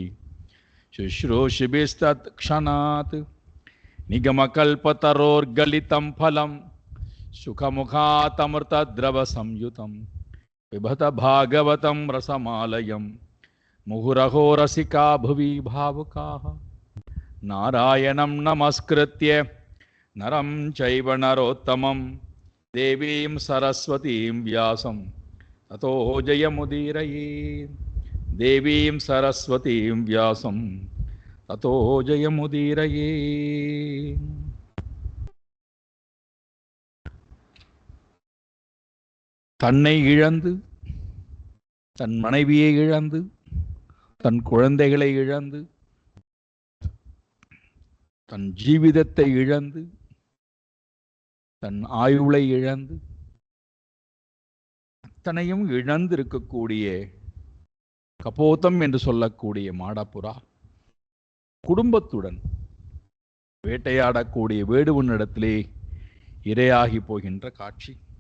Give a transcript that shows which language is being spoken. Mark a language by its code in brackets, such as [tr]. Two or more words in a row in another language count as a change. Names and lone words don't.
[sa] शुश्रूषिभिस्तत्क्षणात् निगमकल्पतरोर्गलितं फलं सुखमुखातमृतद्रवसंयुतं पिबत भागवतं रसमालयं मुहुरहो रसिका भुवि भावुकाः नारायणं नमस्कृत्य नरं चैव नरोत्तमं देवीं सरस्वतीं व्यासं ततो जयमुदीरयेत्। देवीं सरस्वतीं व्यासं ततो जयमुदीरयेत्। [ta] தன்னை இழந்து தன் மனைவியை இழந்து தன் குழந்தைகளை இழந்து தன் ஜீவிதத்தை இழந்து தன் ஆயுளை இழந்து அத்தனையும் இழந்து இருக்கக்கூடிய கபோதம் என்று சொல்லக்கூடிய மாடப்புறா குடும்பத்துடன் வேட்டையாடக்கூடிய வேடுவனிடத்திலே இரையாகி போகின்ற காட்சி.